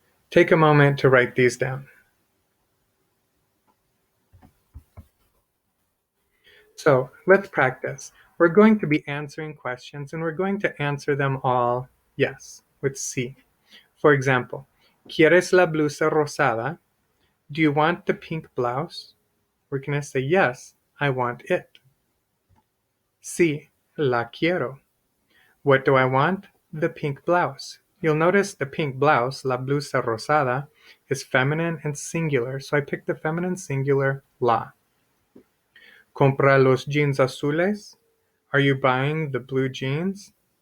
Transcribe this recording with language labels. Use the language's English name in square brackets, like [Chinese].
[English] Take a moment to write these down. So let's practice. We're going to be answering questions and we're going to answer them all yes, with sí. For example, [Spanish] ¿Quieres la blusa rosada? [English] Do you want the pink blouse? We're going to say yes, I want it. [Spanish] Sí, la quiero. [English] What do I want? The pink blouse. You'll notice the pink blouse, [Spanish] la blusa rosada, [English] is feminine and singular, so I picked the feminine singular la. [Spanish] ¿Compra los jeans azules? [English] Are you buying the blue jeans?